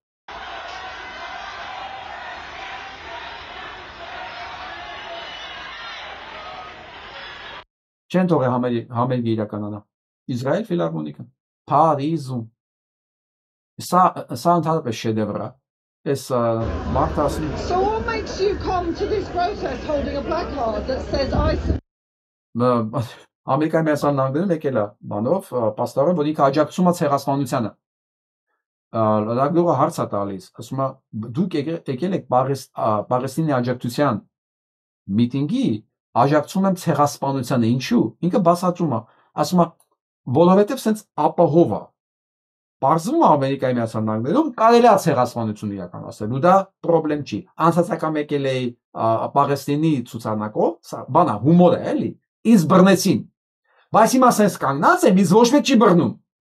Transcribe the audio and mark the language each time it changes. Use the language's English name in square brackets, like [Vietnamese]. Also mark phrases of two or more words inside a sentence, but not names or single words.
[Armenian] չեն թողել համերգը իրականանա։ Իսրայել ֆիլհարմոնիկը Փարիզում։ Սա ընդհանրապես շեդևր է։ Այս մարդը ասում է [English] So what makes you come to this protest holding a placard that says I [Armenian] Ամերիկայի Միացյալ Նահանգներում եկել է բանով պաստորը, որ ինքը աջակցում է ցեղասպանությանը։ Լրագրողը հարց է տալիս, ասում է դուք եկել եք Պաղեստինի աջակցության միտինգի, աջակցում եմ ցեղասպանությանը, ինչու՞։ Ինքը բացատրում է, ասում է որովհետև սենց ապահով է։ Պարզվում է Ամերիկայի Միացյալ Նահանգներում կարելի է ցեղասպանություն իրականացնել, ու դա խնդրեմ չի։ Անցածական եկել է Պաղեստինի ցուցանակով, բանա հումոր է, էլի։ Ինձ բռնեցին։ Բայց հիմա սենց կանգնած եմ, ինձ ոչ մեկ չի բռնում։